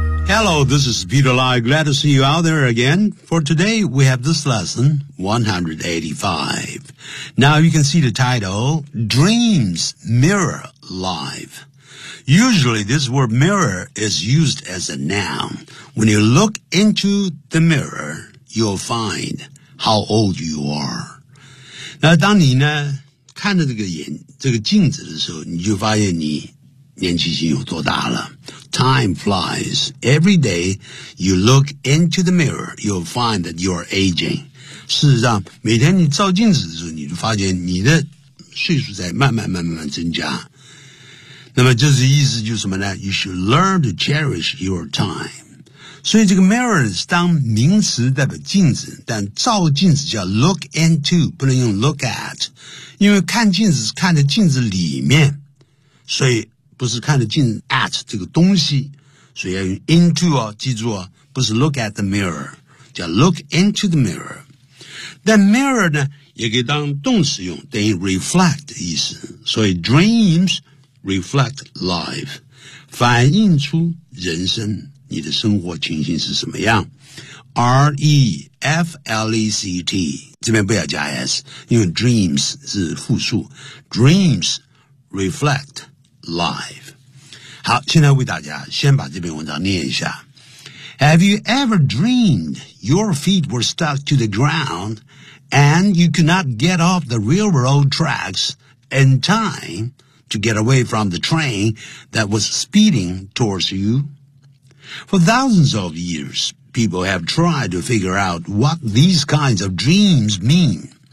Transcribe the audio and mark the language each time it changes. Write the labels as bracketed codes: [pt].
[en] Hello, this is Peter Lai. Glad to see you out there again. For today, we have this lesson, 185. Now you can see the title, Dreams Mirror Life. Usually, this word mirror is used as a noun. When you look into the mirror, you'll find how old you are. [zh] 那当你呢，看着这个镜子的时候，你就发现你年纪已经有多大了。 [en] Time flies. Every day you look into the mirror, you'll find that you're aging. [zh] 事实上，每天你照镜子的时候，你就发现你的岁数在慢慢增加。那么这是意思就是什么呢？ [en] You should learn to cherish your time. [zh] 所以这个 mirror 是当名词代表镜子，但照镜子叫 look into, 不能用 look at, 因为看镜子是看着镜子里面，所以不是看着镜子 at 这个东西，所以要用 into 哦，记住哦，不是 [en] look at the mirror, [zh] 叫 [en] look into the mirror. [zh] 但 mirror 呢也可以当动词用，等于 reflect 的意思，所以 dreamsReflect life, 反映出人生，你的生活情形是什么样。 Reflect, 这边不要加 s, 因为 dreams 是复数。 [en] Dreams reflect life. [zh] 好，现在为大家先把这篇文章念一下。 [en] Have you ever dreamed your feet were stuck to the ground and you could not get off the railroad tracks in time? To get away from the train that was speeding towards you. For thousands of years, people have tried to figure out what these kinds of dreams mean.